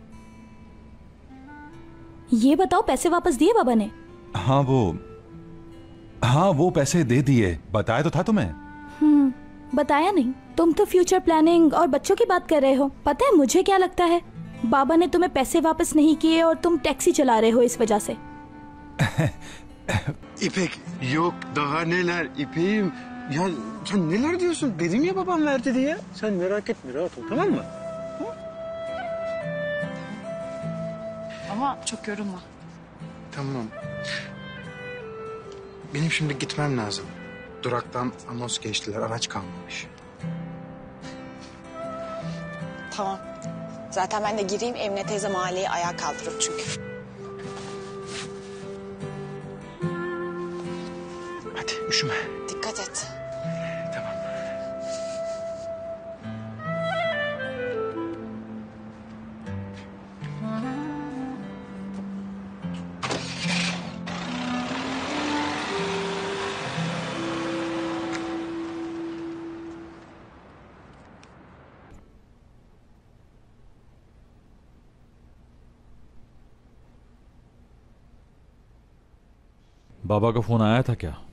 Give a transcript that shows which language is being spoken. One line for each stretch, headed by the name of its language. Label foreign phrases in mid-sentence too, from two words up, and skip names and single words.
Hindi: ये बताओ, पैसे वापस दिए बाबा ने? हाँ वो पैसे दे दिए। बताया तो था तुम्हें। बताया नहीं। तुम तो
English: future planning
Hindi: और बच्चों की बात कर रहे हो। पता है मुझे क्या लगता है? बाबा ने तुम्हें पैसे वापस नहीं किए और तुम टैक्सी चला रहे हो इस वजह से।
Turkish: İpek, yok daha neler İpek'im. Ya sen neler diyorsun? Dedim ya babam verdi diye. Sen merak etme, rahat ol, tamam mı? Ama çok yorulma. Tamam. Benim şimdi gitmem lazım. Duraktan anons geçtiler, araç kalmamış. Tamam. Zaten ben de gireyim, Emine teyze mahalleyi ayağa kaldırır çünkü. Hadi üşüme. Dikkat et. Tamam.
Hindi: बाबा का फोन आया था क्या?